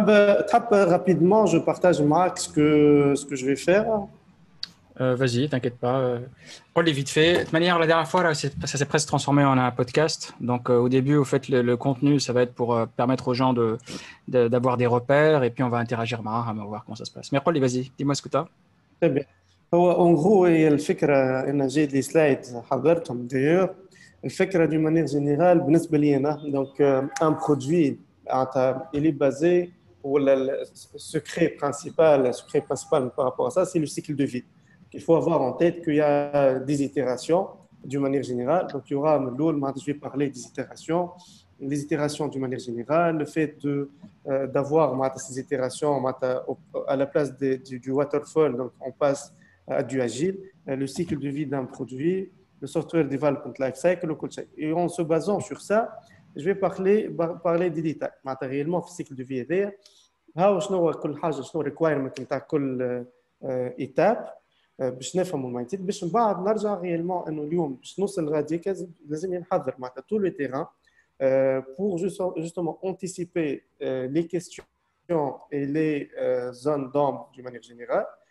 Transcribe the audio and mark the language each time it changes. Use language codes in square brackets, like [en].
[fr] Rapidement, je partage Marc ce que je vais faire. Vas-y, t'inquiète pas. Paul est vite fait. De toute manière, la dernière fois, là, ça s'est presque transformé en un podcast. Donc, au début, au fait, le contenu, ça va être pour permettre aux gens d'avoir des repères. Et puis, on va interagir معاها, on va voir comment ça se passe. Mais Paul, vas-y, dis-moi ce que tu as. Très bien. [ar] هو en gros هي الفكرة أن جاي لي سلايدز حضرتهم داير الفكرة دي مانيير جينيرال بالنسبة لي أنا دونك ان برودوي [fr] il est basé ou le secret principal par rapport à ça c'est le cycle de vie. Il faut avoir en tête qu'il y a des itérations d'une manière générale. Donc il y aura je vais parler des itérations, les itérations d'une manière générale, le fait d'avoir ces itérations à la place du waterfall, donc on passe à du agile, le cycle de vie d'un produit, le software development life cycle, le coaching. Et en se basant sur ça, je vais parler des détails. [ar] Réellement, في الcycle de vie هذايا ها شنو هو كل حاجه شنو الريكوايرمنت نتاع كل ايتاب باش نفهموا المايند باش من بعد نرجع ريالمون انه اليوم باش نوصل لغاديك لازم نحضر معناتها [fr] tout le terrain pour justement anticiper les questions et les zones d'ombre d'une manière générale.